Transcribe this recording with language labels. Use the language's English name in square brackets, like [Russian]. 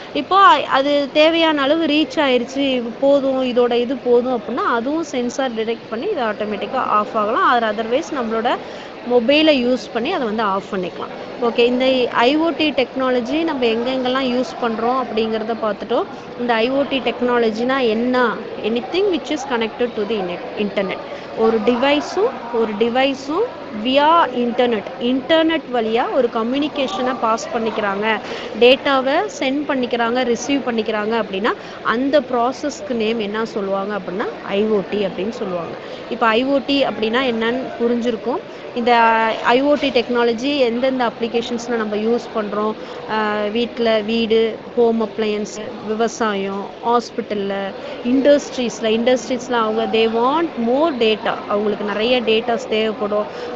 [Tamil] இப்போ அது தேவையான அளவு ரீச் ஆயிடுச்சு, போதும், இதோட இது போதும் அப்படின்னா அதுவும் சென்சார் டிடெக்ட் பண்ணி இது ஆட்டோமேட்டிக்காக ஆஃப் ஆகலாம். அதர்வைஸ் நம்மளோட மொபைலை யூஸ் பண்ணி அதை வந்து ஆஃப் பண்ணிக்கலாம். ஓகே, இந்த ஐஓடி டெக்னாலஜி நம்ம எங்கெங்கெல்லாம் யூஸ் பண்ணுறோம் அப்படிங்கிறத பார்த்துட்டோம். இந்த ஐஓடி டெக்னாலஜினா என்ன, [English] anything which is connected to the internet. [Tamil] ஒரு டிவைஸும் வியா இன்டர்நெட் வழியாக ஒரு கம்யூனிகேஷனை பாஸ் பண்ணிக்கிறாங்க, டேட்டாவை சென்ட் பண்ணிக்கிறாங்க, ரிசீவ் பண்ணிக்கிறாங்க அப்படின்னா அந்த ப்ராசஸ்க்கு நேம் என்ன சொல்லுவாங்க அப்படின்னா ஐஓடி அப்படின்னு சொல்லுவாங்க. இப்போ ஐஓடி அப்படின்னா என்னன்னு புரிஞ்சிருக்கும். இந்த ஐஓடி டெக்னாலஜி எந்தெந்த அப்ளிகேஷன்ஸில் நம்ம யூஸ் பண்ணுறோம், வீடு, ஹோம் அப்ளையன்ஸு, விவசாயம், ஹாஸ்பிட்டலில், இண்டஸ்ட்ரீஸில் அவங்க [English] they want more data, [Tamil] அவங்களுக்கு நிறைய டேட்டாஸ் தேவைப்படும்.